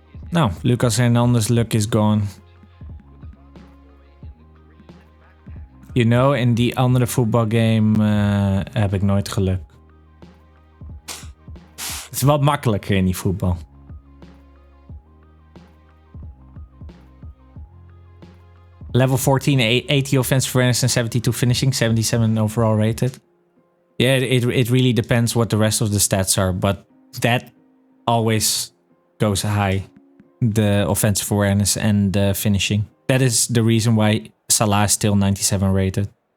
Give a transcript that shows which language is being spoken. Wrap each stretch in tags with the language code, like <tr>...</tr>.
<en>Nou, Lucas Hernandez luck is gone. You know,</en> <nl>in die andere voetbalgame heb ik nooit geluk. Het is wat makkelijker in die voetbal.</nl> <en>Level 14, 80 offensive awareness and 72 finishing, 77 overall rated. Yeah, it really depends what the rest of the stats are, but that always goes high. The offensive awareness and the finishing. That is the reason why Salah is still 97 rated.</en>